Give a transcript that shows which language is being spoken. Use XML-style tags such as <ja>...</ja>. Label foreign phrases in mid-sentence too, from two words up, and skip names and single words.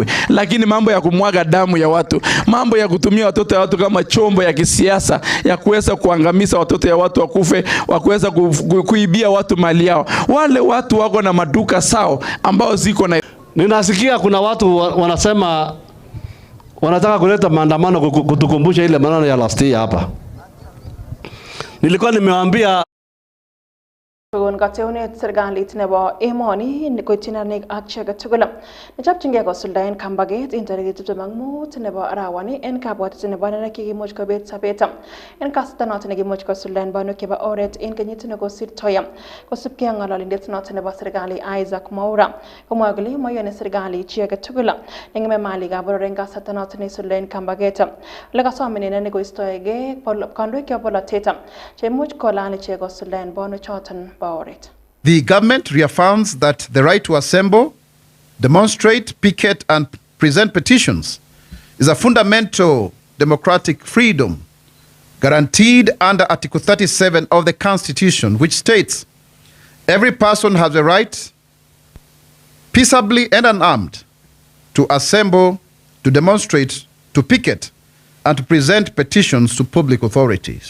<sw>Lakini mambo ya kumwaga damu ya watu, mambo ya kutumia watoto ya watu kama chombo ya kisiasa ya kuweza kuangamiza watoto ya watu wakufe, wa kuweza kuibia watu mali yao. Wale watu wako na maduka sao ambao ziko na. Ninasikia kuna watu wanasema wanataka kuleta maandamano kutukumbusha ile maneno ya</sw> <en>last year</en> <sw>hapa. Nilikuwa nimewaambia</sw> <kln>Kogon kateunet serikalit nebo emoni koitinanik ak cheket tugul nechopchingei kosuldaen kambaget en tarikit 25 nebo arawani en kabwatet nebo nekikimuch kobet sobet en kasarta noton nekimuch kosuldaen banwek chebo oret en kenyit nekosirtoi kosubkei ak ng'ololindet noton nebo serikali Isaac Mwaura komwa kole moyoni serikali chi age tugul neng'eme malikab boror en kasarta noton nesuldaen kambaget ole kasom inendet koistoegei kandoik chebo bolotet cheimuch kolal ichek kosuldaen banwek choton.</kln> <en>The government reaffirms that the right to assemble, demonstrate, picket, and present petitions is a fundamental democratic freedom guaranteed under Article 37 of the Constitution, which states every person has the right, peaceably and unarmed, to assemble, to demonstrate, to picket, and to present petitions to public authorities.</en>